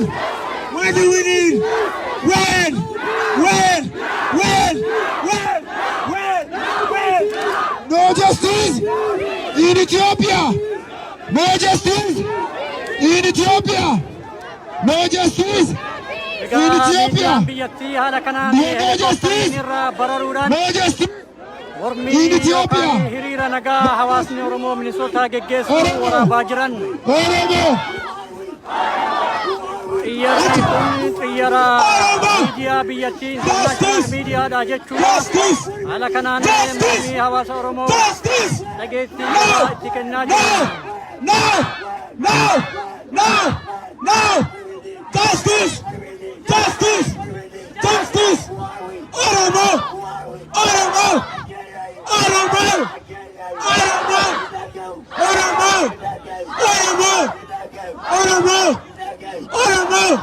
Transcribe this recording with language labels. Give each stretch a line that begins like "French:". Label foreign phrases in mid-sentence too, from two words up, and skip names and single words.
English: What do we need? When? No justice in Ethiopia! No justice in Ethiopia! No justice in Ethiopia!
Oromo: biyyattii haala kanaan
English: No justice!
Oromo: irraa bararuudhaan
English: No justice!
Oromo: mormii
English: In Ethiopia.
Oromo: yookaan hiriira nagaa hawaasni Oromoo Minisootaa geggeessuuf waraabaa jiran
English: Oromo!
Oromo: xiyyaarri kun xiyyaara miidiyaa biyyattii international miidiyaadha jechuudha.
English: Justice!
Oromo: Haala kanaan mormii hawaasa Oromoo
English: Justice!
Oromo: dhageettii itti kennaa jiran.
English: No! No! No! No! Justice! Justice! Justice! Oromo! Oromo! Oromo! Oromo! Oromo! Oromo! Oromo! Oromo!